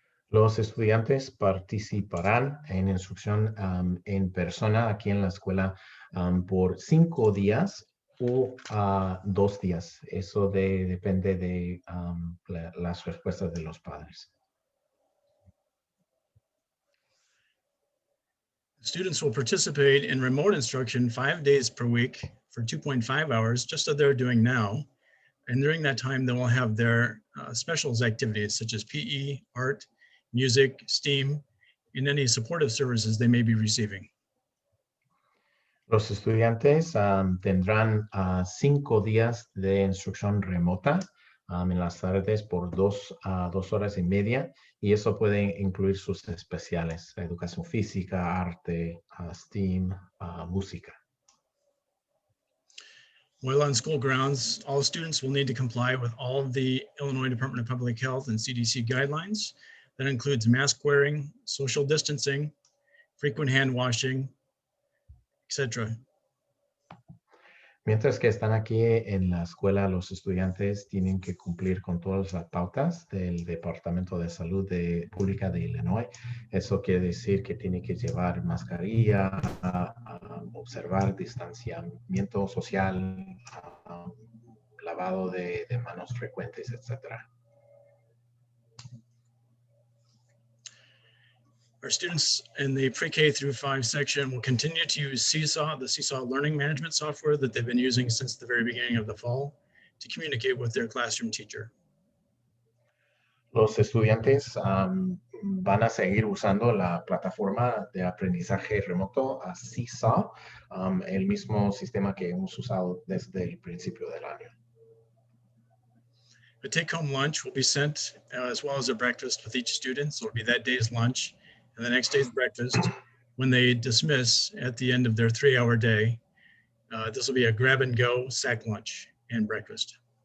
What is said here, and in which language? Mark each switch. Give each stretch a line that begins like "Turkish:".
Spanish: Los estudiantes participarán en instrucción en persona aquí en la escuela por 5 días o 2 días. Eso depende de las respuestas de los padres.
English: Students will participate in remote instruction 5 days per week for 2.5 hours, just as they're doing now. And during that time, they will have their specials activities such as PE, art, music, STEAM, and any supportive services they may be receiving.
Spanish: Los estudiantes tendrán 5 días de instrucción remota en las tardes por 2 horas y media, y eso puede incluir sus especiales: educación física, arte, STEAM, música.
English: While on school grounds, all students will need to comply with all of the Illinois Department of Public Health and CDC guidelines. That includes mask wearing, social distancing, frequent hand washing, etc.
Spanish: Mientras que están aquí en la escuela, los estudiantes tienen que cumplir con todas las pautas del Departamento de Salud Pública de Illinois. Eso quiere decir que tienen que llevar mascarilla, observar distanciamiento social, lavado de manos frecuentes, etc.
English: Our students in the pre-K through 5 section will continue to use Seesaw, the Seesaw learning management software that they've been using since the very beginning of the fall, to communicate with their classroom teacher.
Spanish: Los estudiantes van a seguir usando la plataforma de aprendizaje remoto Seesaw, el mismo sistema que hemos usado desde el principio del año.
English: A take-home lunch will be sent as well as a breakfast with each student. So it'll be that day's lunch and the next day's breakfast when they dismiss at the end of their 3-hour day. This will be a grab-and-go sack lunch and breakfast.